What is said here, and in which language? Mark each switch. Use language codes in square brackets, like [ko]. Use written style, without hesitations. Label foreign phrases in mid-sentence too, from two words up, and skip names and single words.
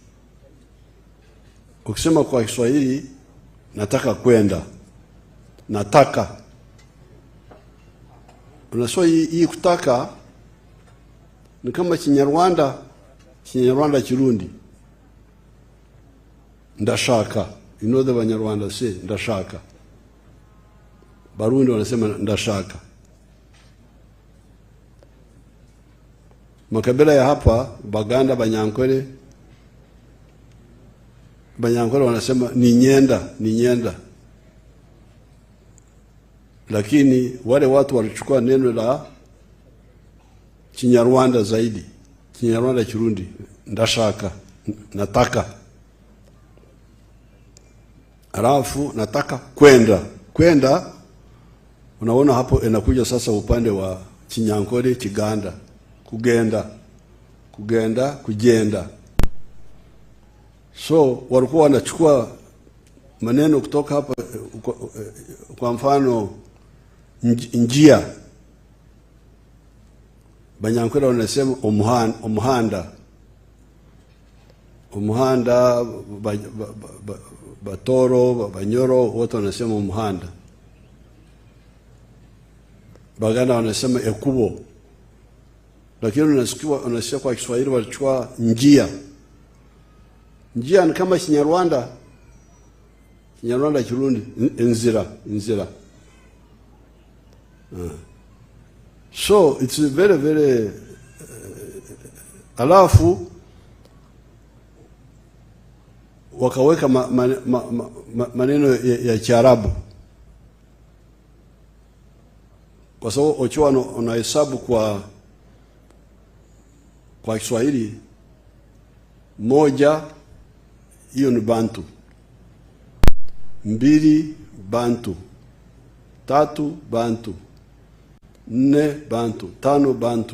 [sw] Ukisema kwa Kiswahili nataka kwenda, nataka, unasema hii kutaka ni kama Kinyarwanda Kirundi. Ndashaka. [en] You know the Banyarwanda say ndashaka. [sw] Barundi wanasema ndashaka. Makabila ya hapa Baganda, Banyankole wanasema ni nyenda. Lakini wale watu walichukua neno la Kinyarwanda zaidi, Kinyarwanda Kirundi, ndashaka, nataka. Alafu nataka kwenda. Unaona hapo inakuja sasa upande wa Kinyankole, Kiganda, kugenda, kujenda. So walikuwa wanachukua maneno kutoka hapa, kwa mfano njia, Banyankwera wanasema umuhanda, Batoro, Banyoro, wote wanasema umuhanda. Baganda wanasema ekubo. Lakini unasikia kwa Kiswahili walichukua njia. Njia ni kama Kinyarwanda Kirundi, nzira. [en] So it's very, very [sw] alafu wakaweka maneno ya Kiarabu, kwa sababu Ochoa unahesabu kwa Kiswahili moja, hiyo ni Bantu, 2 Bantu, 3 Bantu, 4 Bantu, 5 Bantu.